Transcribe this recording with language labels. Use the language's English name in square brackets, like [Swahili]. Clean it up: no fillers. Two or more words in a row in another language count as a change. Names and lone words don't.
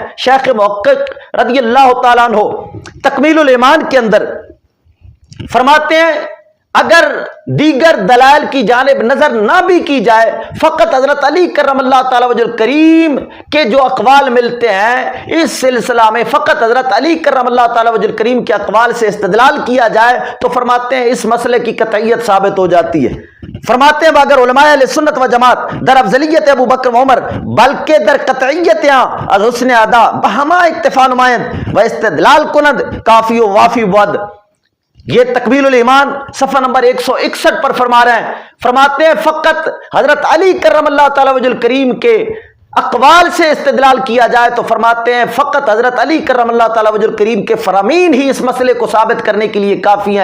[Urdu] شیخ محقق رضی اللہ تعالیٰ عنہ تکمیل الایمان کے اندر فرماتے ہیں اگر دیگر دلائل کی جانب نظر نہ بھی کی جائے فقط حضرت علی کرم اللہ تعالی وجہ الکریم کے جو اقوال ملتے ہیں اس سلسلہ میں فقط حضرت علی کرم اللہ تعالی وجہ الکریم کے اقوال سے استدلال کیا جائے تو فرماتے ہیں اس مسئلے کی قطعیت ثابت ہو جاتی ہے. فرماتے ہیں [Persian] اگر علماء اہل سنت و جماعت در افضلیت ابو بکر و عمر بلکہ در قطعیت از حسن ادا بہما اکتفا نمائند و استدلال کند کافی و وافی بود. [Urdu] یہ تکمیل الایمان صفحہ نمبر 161 پر فرما رہے ہیں. فرماتے ہیں فقط حضرت علی کرم اللہ تعالی وجہ الکریم کے اقوال سے استدلال کیا جائے تو فرماتے ہیں فقط حضرت علی کرم اللہ تعالی وجہ الکریم کے فرامین ہی اس مسئلے کو ثابت کرنے کے لیے کافی ہیں.